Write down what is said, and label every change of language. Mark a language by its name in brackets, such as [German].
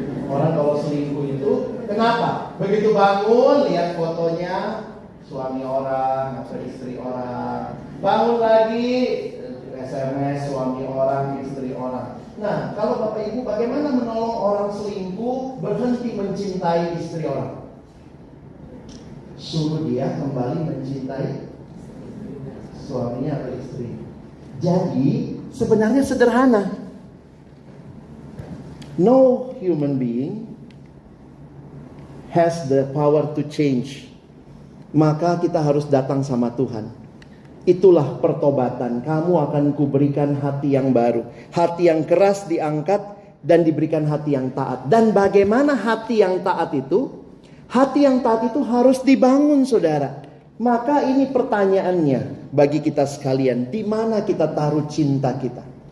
[Indonesian] Orang kalau selingkuh itu kenapa? Begitu bangun lihat fotonya suami orang atau istri orang, bangun lagi SMS suami orang istri orang. Nah, kalau Bapak Ibu bagaimana menolong orang selingkuh berhenti mencintai istri orang? Suruh dia kembali mencintai suaminya atau istri. Jadi sebenarnya sederhana. [English] No human being has the power to change. [Indonesian] Maka kita harus datang sama Tuhan. Itulah pertobatan. Kamu akan kuberikan hati yang baru. Hati yang keras diangkat dan diberikan hati yang taat. Dan bagaimana hati yang taat itu? Hati yang taat itu harus dibangun, saudara. Maka ini pertanyaannya bagi kita sekalian. Di mana kita taruh cinta kita?